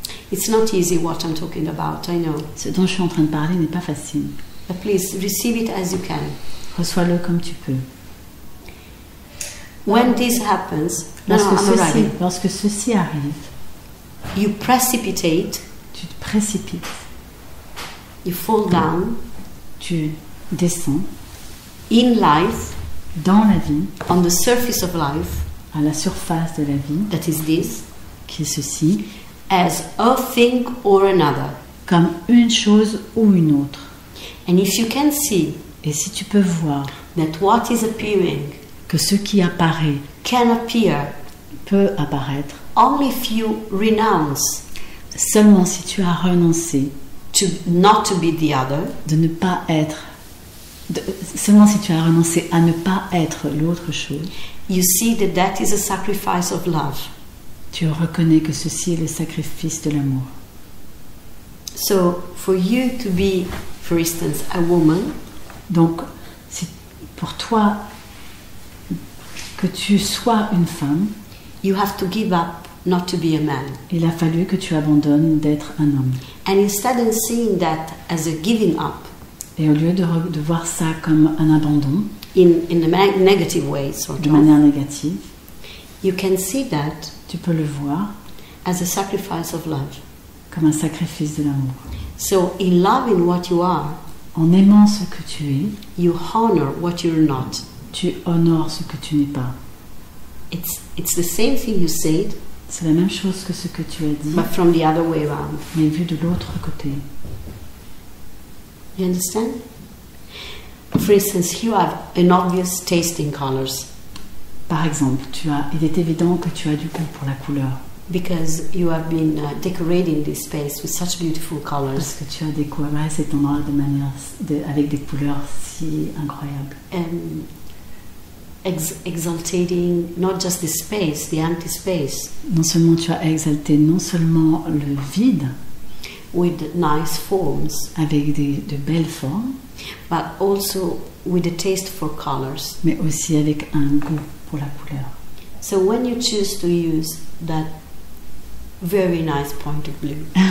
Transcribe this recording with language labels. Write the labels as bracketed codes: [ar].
[en] It's not easy what I'm talking about, I know. [fr] Ce dont je suis en train de parler n'est pas facile. [en] But please receive it as you can. [fr] Reçois-le comme tu peux. [en] When this happens, [fr] lorsque ceci arrive, [en] you precipitate. [fr] Tu te précipites. [en] You fall down. [fr] Tu descends. [en] In life. [fr] Dans la vie. [en] On the surface of life. [fr] À la surface de la vie. [en] That is this. [fr] Qui est ceci. [en] As a thing or another. [fr] Comme une chose ou une autre. [en] And if you can see. [fr] Et si tu peux voir. [en] That what is appearing. [fr] Que ce qui apparaît. [en] Can appear. [fr] Peut apparaître. [en] Only if you renounce. [fr] Seulement si tu as renoncé. [en] to not to be the other, [fr] de ne pas être, seulement si tu as renoncé à ne pas être l'autre chose, [en] you see that that is a sacrifice of love. [fr] tu reconnais que ceci est le sacrifice de l'amour. [en] So for you to be, for instance, a woman, [fr] Donc, si pour toi, que tu sois une femme, [en] you have to give up not to be a man. [fr] il a fallu que tu abandonnes d'être un homme. [en] And instead of seeing that as a giving up [fr] Et au lieu de voir ça comme un abandon, [en] in a negative way, sort [fr] de [en] of, [fr] manière négative, [en] you can see that [fr] tu peux le voir [en] as a sacrifice of love. [fr] comme un sacrifice de l'amour. [en] So in loving what you are, [fr] En aimant ce que tu es, [en] you honor what you're not. [fr] tu honores ce que tu n'es pas. [en] It's the same thing you said, [fr] C'est la même chose que ce que tu as dit, [en] but from the other way around. [fr] mais vu de l'autre côté. [en] You understand? For instance, you have an obvious taste in colors [fr] Par exemple, il est évident que tu as du goût pour la couleur, [en] because you have been decorating this space with such beautiful [fr] parce [en] colors, [fr] que tu as décoré cet endroit avec des couleurs si incroyables. [en] and exaltating not just the space, the empty space, [fr] Non seulement tu as exalté non seulement le vide [en] with nice forms, [fr] avec de belles formes, [en] but also with a taste for colors. [fr] mais aussi avec un goût pour la couleur. [en] So when you choose to use that very nice point of blue,